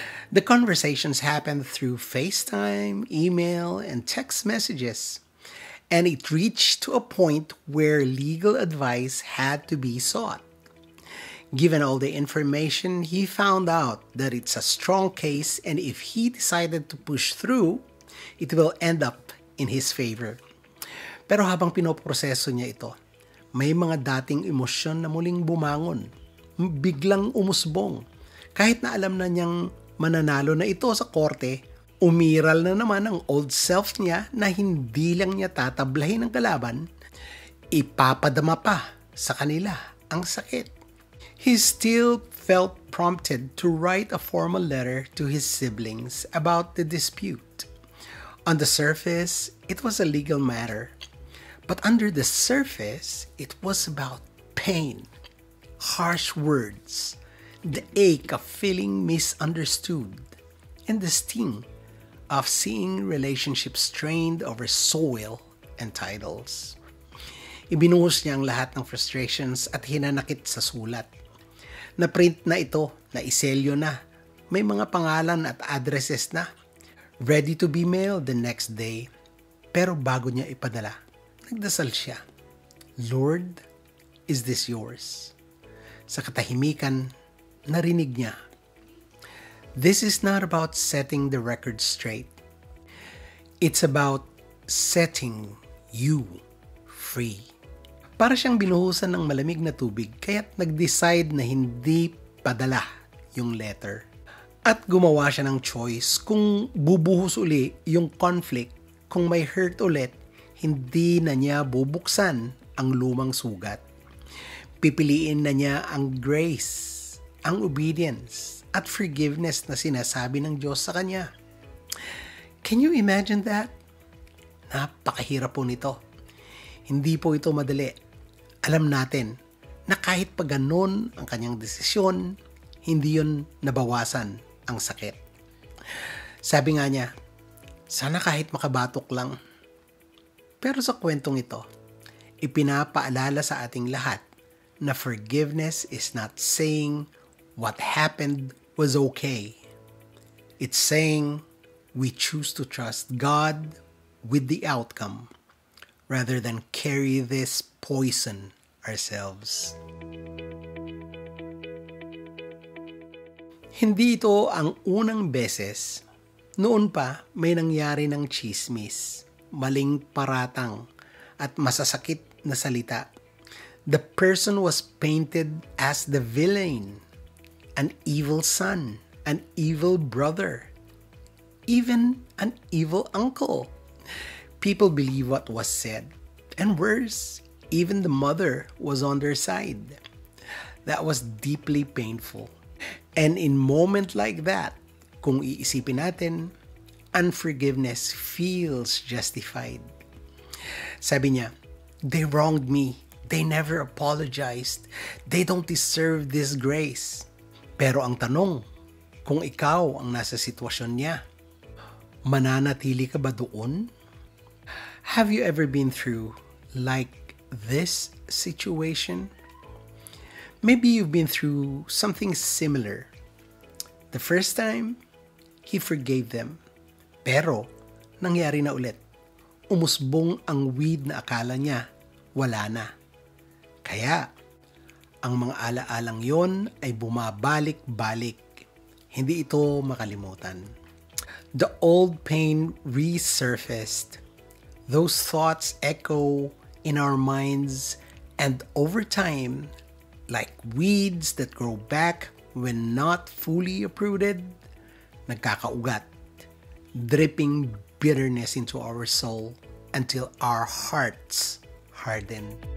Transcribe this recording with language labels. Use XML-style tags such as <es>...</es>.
<en>The conversations happened through FaceTime, email, and text messages, and it reached to a point where legal advice had to be sought. Given all the information, he found out that it's a strong case, and if he decided to push through, it will end up in his favor.</en> <tl>Pero habang pinoproseso niya ito, may mga dating emosyon na muling bumangon, biglang umusbong. Kahit na alam na niyang mananalo na ito sa korte, umiral na naman ang</tl> <en>old self</en> <tl>niya na hindi lang niya tatablahin ang kalaban, ipapadama pa sa kanila ang sakit.</tl> <en>He still felt prompted to write a formal letter to his siblings about the dispute. On the surface, it was a legal matter, but under the surface, it was about pain, harsh words, the ache of feeling misunderstood, and the sting of seeing relationships strained over soil and titles.</en> <tl>Ibinuhos niya ang lahat ng frustrations at hinanakit sa sulat. Na-print na ito, naiselyo na, may mga pangalan at addresses na,</tl> <en>ready to be mailed the next day.</en> <tl>Pero bago niya ipadala, nagdasal siya,</tl> <en>Lord, is this yours?</en> <tl>Sa katahimikan, narinig niya,</tl> <en>this is not about setting the record straight. It's about setting you free.</en> <tl>Para siyang binuhusan ng malamig na tubig, kaya't nag-decide na hindi padala yung letter. At gumawa siya ng choice kung bubuhos uli yung conflict, kung may hurt ulit, hindi na niya bubuksan ang lumang sugat. Pipiliin na niya ang grace, ang obedience, at forgiveness na sinasabi ng Diyos sa kanya.</tl> <en>Can you imagine that?</en> <tl>Napakahirap po nito. Hindi po ito madali. Alam natin na kahit pa ganun ang kanyang desisyon, hindi yun nabawasan ang sakit. Sabi nga niya, sana kahit makabatok lang. Pero sa kwentong ito, ipinapaalala sa ating lahat na</tl> <en>forgiveness is not saying what happened was okay. It's saying we choose to trust God with the outcome rather than carry this poison ourselves.</en> <tl>Hindi ito ang unang beses. Noon pa, may nangyari ng chismis, maling paratang, at masasakit na salita.</tl> <en>The person was painted as the villain, an evil son, an evil brother, even an evil uncle. People believe what was said, and worse, even the mother was on their side. That was deeply painful. And in moment like that,</en> <tl>kung iisipin natin,</tl> <en>unforgiveness feels justified.</en> <tl>Sabi niya,</tl> <en>they wronged me. They never apologized. They don't deserve this grace.</en> <tl>Pero ang tanong, kung ikaw ang nasa sitwasyon niya, mananatili ka ba doon?</tl> <en>Have you ever been through like this situation? Maybe you've been through something similar. The first time, he forgave them.</en> <tl>Pero, nangyari na ulit. Umusbong ang weed na akala niya, wala na. Kaya, ang mga alaalang yon ay bumabalik-balik. Hindi ito makalimutan.</tl> <en>The old pain resurfaced. Those thoughts echo in our minds, and over time, like weeds that grow back when not fully uprooted, nagkakaugat, dripping bitterness into our soul until our hearts harden.</en>